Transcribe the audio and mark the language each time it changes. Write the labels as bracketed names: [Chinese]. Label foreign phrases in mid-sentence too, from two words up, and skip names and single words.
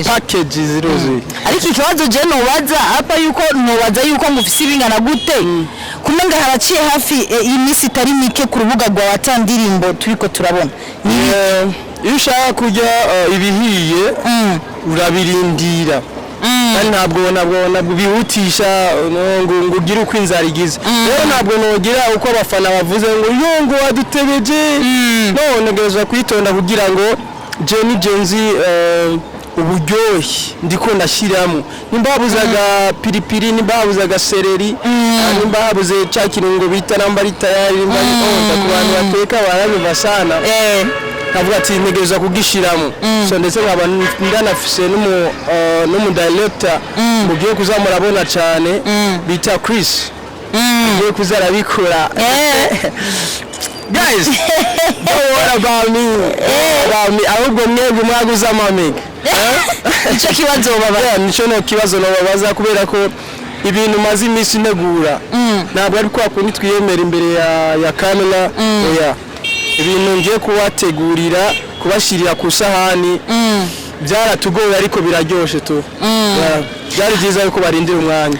[Rundi] package ziroze ariko ikibazo je no waza apa yuko nobaza yuko ngufise ibingana gute kumenga haraciye hafi imisi itari mike ku rubuga rwa watandirimbo turiko turabona iyo ushaka kujya ibihiye urabirindira kandi ntabwo bihutisha ngo ugire uko inzara igize rero ntabwo nogira uko abafana bavuze ngo wadutebeje none ngezo kwitonda kugira ngo Jenny Jenzi uburyohe ndiko ndashiramo nimba habuzaga piripiri nimba habuzaga seleri nimba habuze cya kirungo bita namba ari tayari nimba ku bantu bateka barabiva sana kavuga ati ntegereza kugishiramo so ndetse nkaba ndanafise n'umu director mugiye kuzamurabona cyane bita Chris mugiye kuzarabikora [English] guys don't worry about me [Rundi] ahubwo mwebwe mwaguza amamega icyo kibazo baba nico no kibazo no babaza kubera ko ibintu maze iminsi ntegura ntabwo ari kwa kundi twiyemera imbere ya kamera oya ibintu ngiye kubategurira kubashirira ku sahani byaratugoye ariko biraryoshe tu byari byiza yuko barindira umwanya